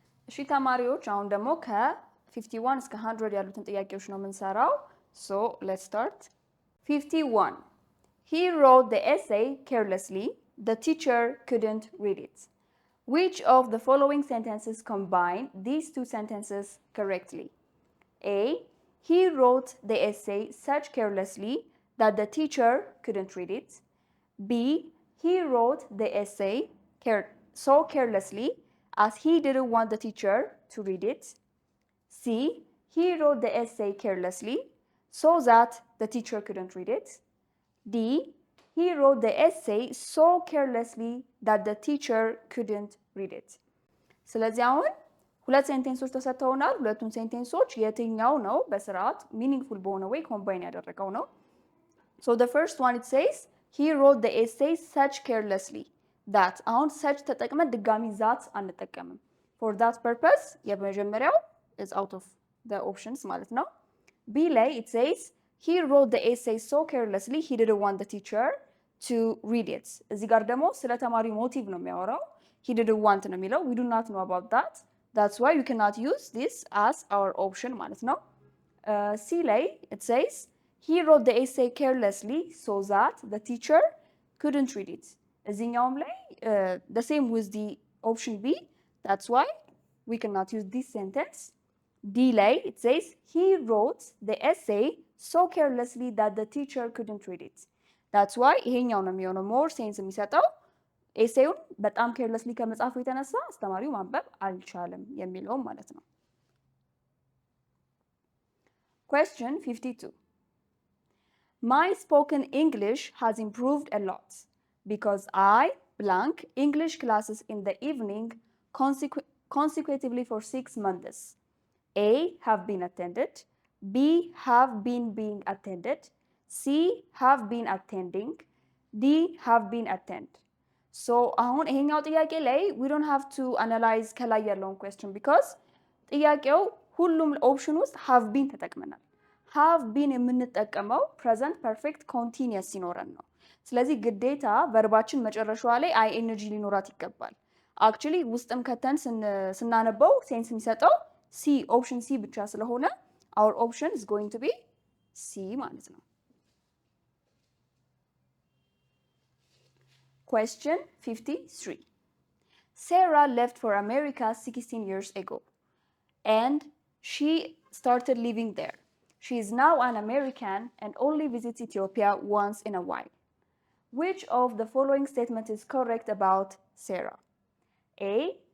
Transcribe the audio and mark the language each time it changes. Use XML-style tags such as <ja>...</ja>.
<am>እሺ ተማሪዎች አሁን ደግሞ ከ51 እስከ 100 ያሉትን ጥያቄዎች ነው የምንሰራው።</am> <en>So let's start. 51. He wrote the essay carelessly. The teacher couldn't read it. Which of the following sentences combine these two sentences correctly? A. He wrote the essay such carelessly that the teacher couldn't read it. B. He wrote the essay so carelessly as he didn't want the teacher to read it. C. He wrote the essay carelessly so that the teacher couldn't read it. D. He wrote the essay so carelessly that the teacher couldn't read it.</en> <am>ስለዚህ አሁን ሁለት ሴንቴንሶች ተሰጥተውናል። ሁለቱም ሴንቴንሶች የትኛው ነው በስርዓት ሚኒንግፉል በሆነ ወይ ኮምባይን ያደረገው ነው?</am> <en>So the first one it says he wrote the essay such carelessly that</en> <am>አሁን</am> <en>such</en> <am>ተጠቅመን ድጋሚ</am> <en>that</en> <am>አንጠቀምም።</am> <en>For that purpose</en> <am>የመጀመሪያው</am> <en>is out of the options</en> <am>ማለት ነው።</am> <en>B</en> <am>ላይ</am> <en>it says he wrote the essay so carelessly he didn't want the teacher to read it.</en> <am>እዚህ ጋር ደግሞ ስለ ተማሪ ሞቲቭ ነው የሚያወራው።</am> <en>He didn't want</en> <am>ነው የሚለው.</am> <en>We do not know about that. That's why you cannot use this as our option</en> <am>ማለት ነው።</am> <en>C</en> <am>ላይ</am> <en>it says he wrote the essay carelessly so that the teacher couldn't read it.</en> <am>እዚህኛውም ላይ</am> <en>the same with the option B. That's why we cannot use this sentence. D ላይ it says he wrote the essay so carelessly that the teacher couldn't read it. That's why</en> <am>ይሄኛው ነው የሚሆነው</am> <en>more sense</en> <am>የሚሰጠው ኤሴውን በጣም ኬርለስሊ ከመጻፉ የተነሳ አስተማሪው ማንበብ አልቻለም የሚለው ማለት ነው።</am> <en>Question 52. My spoken English has improved a lot because I blank English classes in the evening consecutively for 6 months. A. Have been attended. B. Have been being attended. C. Have been attending. D. Have been attend. So</en> <am>አሁን ይሄኛው ጥያቄ ላይ</am> <en>we don't have to analyze</en> <am>ከላይ ያለውን</am> <en>question because</en> <am>ጥያቄው ሁሉም ኦፕሽን ውስጥ have been ተጠቅመናል። have been የምንጠቀመው</am> <en>present perfect continuous</en> <am>ሲኖረን ነው። ስለዚህ ግዴታ ቨርባችን መጨረሻዋ ላይ ing ሊኖራት ይገባል። አክቹሊ ውስጥም ከተን ስናነበው ሴንስ የሚሰጠው C ኦፕሽን C ብቻ ስለሆነ</am> <en>our option is going to be C</en> <am>ማለት ነው።</am> <en>Question 53. Sarah left for America 16 years ago and she started living there. She is now an American and only visits Ethiopia once in a while. Which of the following statement is correct about Sarah? A.</en>